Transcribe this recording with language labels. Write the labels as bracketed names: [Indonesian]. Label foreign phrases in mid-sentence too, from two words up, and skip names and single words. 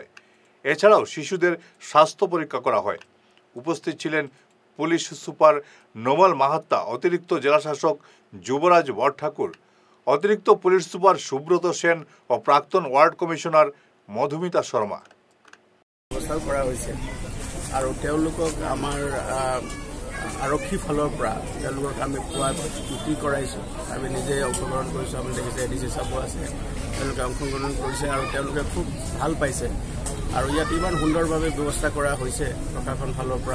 [Bangla] এছাড়াও শিশুদের স্বাস্থ্য পরীক্ষা করা হয়। উপস্থিত ছিলেন পুলিশ সুপার নোমাল মাহাত্তা, অতিরিক্ত জেলাশাসক যুবরাজ বরঠাকুর, অতিরিক্ত পুলিশ সুপার সুব্রত সেন ও প্রাক্তন ওয়ার্ড কমিশনার মধুমিতা শর্মা। [Assamese] ব্যৱস্থাও কৰা হৈছে আৰু তেওঁলোকক আমাৰ আৰক্ষী ফালৰ পৰা তেওঁলোকক আমি খোৱা ডিউটি কৰাইছোঁ। আমি নিজে অংশগ্ৰহণ কৰিছোঁ। আপুনি দেখিছে ADC চাব আছে, তেওঁলোকে অংশগ্ৰহণ কৰিছে আৰু তেওঁলোকে খুব ভাল পাইছে। আৰু ইয়াত ইমান সুন্দৰভাৱে ব্যৱস্থা কৰা হৈছে প্ৰশাসন ফালৰ পৰা।